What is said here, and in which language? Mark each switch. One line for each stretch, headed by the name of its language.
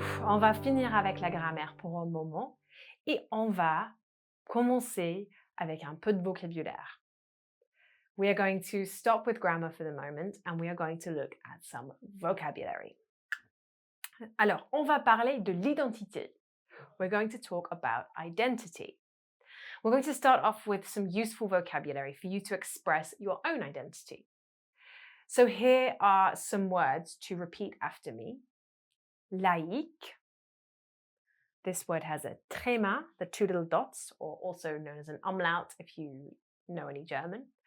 French: On va finir avec la grammaire pour un moment et on va commencer avec un peu de vocabulaire.
English: We are going to stop with grammar for the moment and we are going to look at some vocabulary.
French: Alors, on va parler de l'identité.
English: We're going to talk about identity. We're going to start off with some useful vocabulary for you to express your own identity. So here are some words to repeat after me. Laïque. This word has a tréma, the two little dots, or also known as an umlaut if you know any German.